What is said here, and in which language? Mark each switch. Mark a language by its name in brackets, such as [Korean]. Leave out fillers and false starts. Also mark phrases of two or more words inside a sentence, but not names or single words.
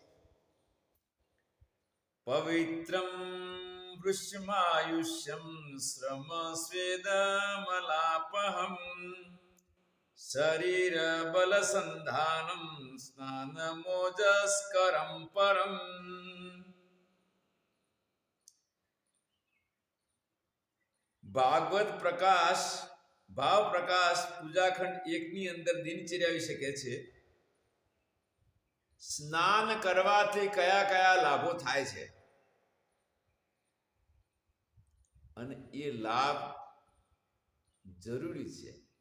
[Sanskrit] पवित्रं वृषमायुष्यं श्रम स्वेदमलापहं शरीर बल संधानं स्नानमोजस्करं परम। [Gujarati] ભાગવત પ્રકાશ ભાવ પ્રકાશ પૂજાખંડ 1 ની અંદર દિનચર્યા વિશે કહે છે સ્નાન કરવાથી કયા કયા લાભો થાય છે અને એ લાભ જરૂરી છે.